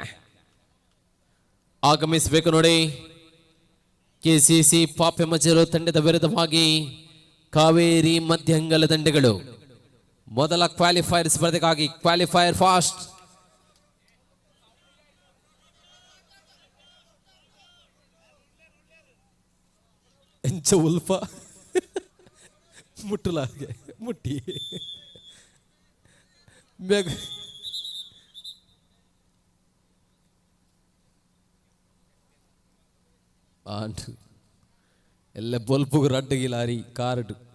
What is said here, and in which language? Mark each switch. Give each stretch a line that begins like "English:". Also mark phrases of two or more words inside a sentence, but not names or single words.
Kannada: ಆಗಮಿಸಬೇಕು ನೋಡಿ. ಕೆಸಿಸಿ ಪಾಪೆಮಜರು ತಂಡದ ವಿರುದ್ಧವಾಗಿ ಕಾವೇರಿ ಮಧ್ಯಂಗಲ ದಂಡೆಗಳು. ಮೊದಲ ಕ್ವಾಲಿಫೈರ್ ಸ್ಪರ್ಧೆಗಾಗಿ
English: qualifier first.
Tulu: ಎಂಚ ಉಲ್ಪ ಮುಟ್ಟಲಾಗೆ ಮುಟ್ಟಿ ಬೇಗ ಎಲ್ಲ ಬೊಲ್ಪುಗು ರಡ್ಡಗಿಲಾರಿ ಕಾರ್ಡು